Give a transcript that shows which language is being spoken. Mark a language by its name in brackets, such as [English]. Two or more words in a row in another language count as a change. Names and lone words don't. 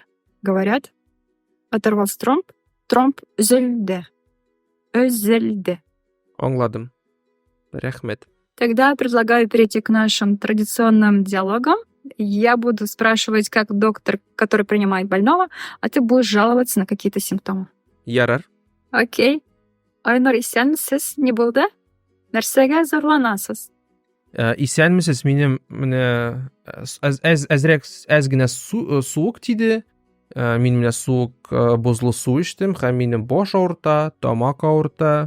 [Russian] Говорят, оторвался тромб зюльде. Özelde. [Tatar] Аңладым. Рахмет. [Russian] Тогда предлагаю перейти к нашим традиционным диалогам. Я буду спрашивать как доктор, который принимает больного, а ты будешь жаловаться на какие-то симптомы. [Tatar] Ярар. Окей. Айнур исәнмесез, не булды? Нәрсәгә зарланасыз? Исәнмесез, минем менә әзрәк генә суык тиде. Мин менә суык бозлы су эчтем, һәм минем баш авырта, тамак авырта.